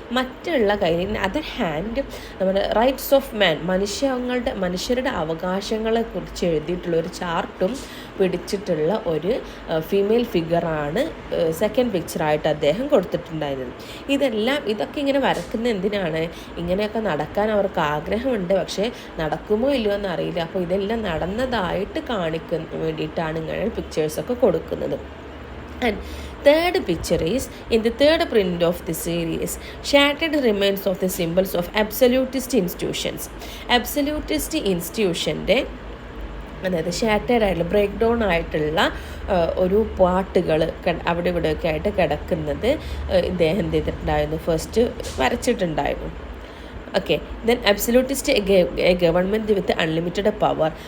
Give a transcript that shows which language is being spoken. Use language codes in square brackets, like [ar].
[ml] മറ്റുള്ള കയ്യിൽ other hand നമ്മുടെ റൈറ്റ്സ് ഓഫ് മാൻ, മനുഷ്യരുടെ അവകാശങ്ങളെക്കുറിച്ച് എഴുതിയിട്ടുള്ള ഒരു ചാർട്ടും പിടിച്ചിട്ടുള്ള ഒരു ഫീമെയിൽ ഫിഗറാണ് സെക്കൻഡ് പിക്ചറായിട്ട് അദ്ദേഹം കൊടുത്തിട്ടുണ്ടായിരുന്നത്. ഇതൊക്കെ ഇങ്ങനെ വരക്കുന്ന എന്തിനാണ്, ഇങ്ങനെയൊക്കെ നടക്കാൻ അവർക്ക് ആഗ്രഹമുണ്ട്, പക്ഷേ നടക്കുമോ ഇല്ലയോ എന്നറിയില്ല. അപ്പോൾ ഇതെല്ലാം നടന്നതായിട്ട് കാണിക്കുന്ന വേണ്ടിയിട്ടാണ് ഇങ്ങനെ പിക്ചേഴ്സൊക്കെ കൊടുക്കുന്നത്. [en] And third picture is, in the third print of the series, shattered remains of the symbols of absolutist institutions. [ml] Absolutist institutionൻ്റെ, അതായത് ഷാറ്റേഡ് ആയിട്ടുള്ള ബ്രേക്ക് ഡൗൺ ആയിട്ടുള്ള ഒരു പാട്ടുകൾ അവിടെ ഇവിടെയൊക്കെ ആയിട്ട് കിടക്കുന്നത് ഇദ്ദേഹം എന്ത് ചെയ്തിട്ടുണ്ടായിരുന്നു, first വരച്ചിട്ടുണ്ടായിരുന്നു. [en] Okay, then absolutist a government with unlimited power.